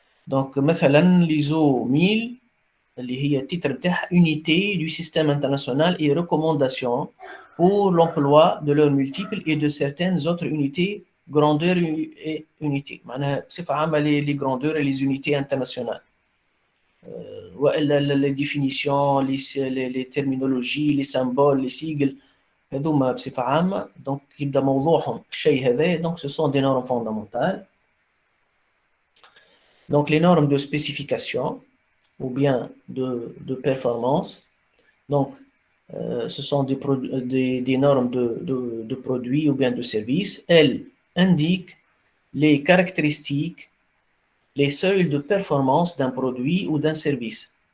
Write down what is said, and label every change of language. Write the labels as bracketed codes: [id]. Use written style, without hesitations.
[fr] Donc مثلا l'ISO 1000 [ar] اللي هي التتر نتاعها [fr] unité du système international et recommandations pour l'emploi de leurs multiples et de certaines autres unités grandeur et unités. [ar] معناها بصفة عامة [fr] les grandeurs et les unités internationales. Les définitions, les terminologies, les symboles, les sigles, [ar] هذوما بصفة عامة. Donc يبدا موضوعهم الشيء هذا. [fr] Donc ce sont des normes fondamentales. Donc les normes de spécification ou bien de performance. Donc ce sont des normes de produits ou bien de services. Elles indiquent les caractéristiques, les seuils de performance d'un produit ou d'un service.